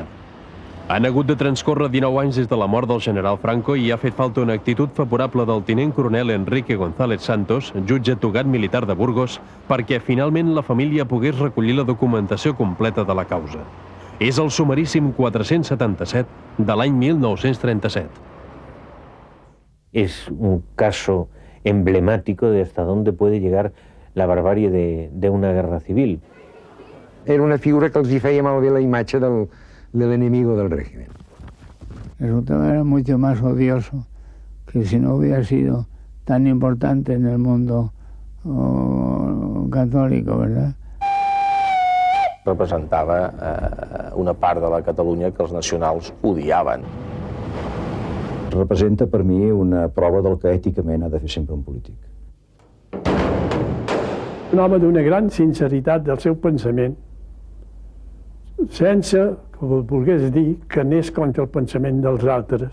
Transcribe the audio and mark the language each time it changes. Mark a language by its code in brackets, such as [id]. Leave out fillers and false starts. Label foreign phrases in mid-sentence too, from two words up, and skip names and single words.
[ca] Han hagut de transcórrer 19 anys des de la mort del general Franco i ha fet falta una actitud favorable del tinent coronel Enrique González Santos, jutge togat militar de Burgos, perquè finalment la família pogués recollir la documentació completa de la causa. És el sumaríssim 477 de l'any 1937. [es] Es un caso emblemático de hasta dónde puede llegar la barbarie de una guerra civil. [ca] Era una figura que els hi feia malbé la imatge del [es] enemigo del régimen. Resultaba era mucho más odioso que si no hubiera sido tan importante en el mundo católico, ¿verdad? [ca] Representava una part de la Catalunya que els nacionals odiaven. Representa per mi una prova del que èticament ha de fer sempre un polític. Un home d'una gran sinceritat del seu pensament, sense que volgués dir que anés contra el pensament dels altres.